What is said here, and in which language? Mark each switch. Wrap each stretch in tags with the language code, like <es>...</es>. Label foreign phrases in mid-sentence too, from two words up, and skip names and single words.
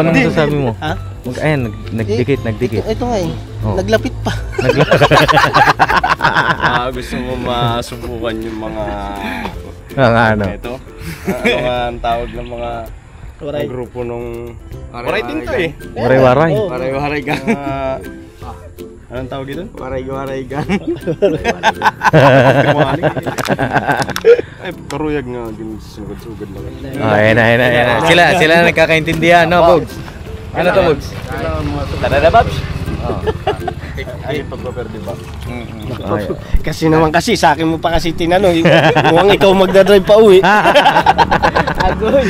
<tl>Ha? Ayan, nagdikit. Ito nga eh. Oh. Naglapit pa. Gusto mo masubukan yung mga Ano? ito? Ano nga ang tawag ng mga Waray. grupo nung Waray din to eh. Waray-waray. Oo.</tl> <war>Waray-waray gan.</war> <tl>Anong tawag dito?</tl> <war>Waray-waray gan. Ay, karuyag nga din sugad-sugad lang.</war> <tl>Ayan. Sila nagkakaintindihan, no, Bugs? Ano to, Bugs? Tadada, Babs? Ay, pagpaperde ba? Kasi sa akin mo pa kasi tinanong. Mukhang ikaw magdadrive pa uwi. Agoy.</tl>